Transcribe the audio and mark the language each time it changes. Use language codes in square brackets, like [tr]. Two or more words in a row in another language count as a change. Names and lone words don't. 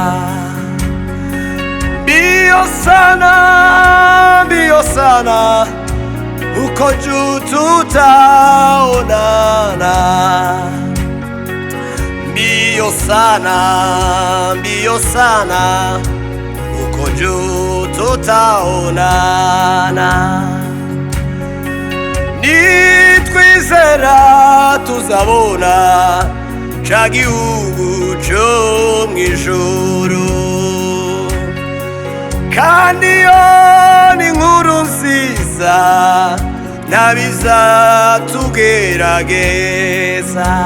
[sw] Mbio sana, uko juu tutaonana. Mbio sana, uko juu tutaonana. [rw] Nitwizera tuzabona ca gihugu co mw'ijuru, kandi iyo ni inkuru nziza ntabizatugerageza.